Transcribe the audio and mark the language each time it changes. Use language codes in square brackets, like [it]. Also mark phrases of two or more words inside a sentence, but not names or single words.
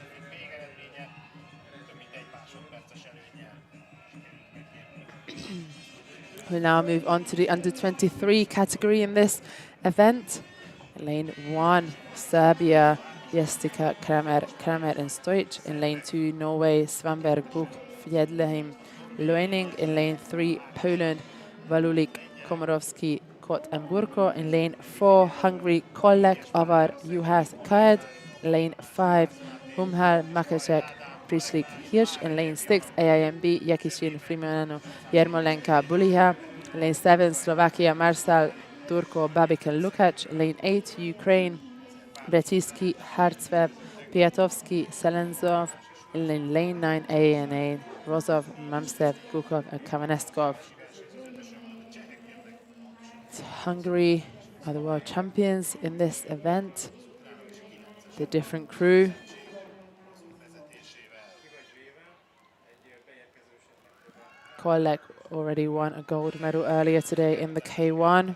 [en] We'll now move on to the under-23 category in this event. Lane 1, Serbia, Jestica, Kramer and Stojic. In lane 2, Norway, Svanberg, Buk, Fjedlheim, Loening. In lane 3, Poland, Valulik, Komorowski, Kot and Burko. In lane 4, Hungary, Kollek, Avar, Juhas, Kaed. Lane 5, Humhal, Makacek, Prislik, Hirsch. In lane 6, AIMB, Yakishin, Frimanano, Yermolenka, Buliha. In lane 7, Slovakia, Marsal, Turko, Babik and Lukac. In lane 8, Ukraine, Bretiski, Hartsvev, Piatovsky, Selenzov. In lane 9, ANA, Rozov, Mamsev, Gukov and Kavaneskov. Hungary are the world champions in this event. The different crew. Kollek already won a gold medal earlier today in the K1.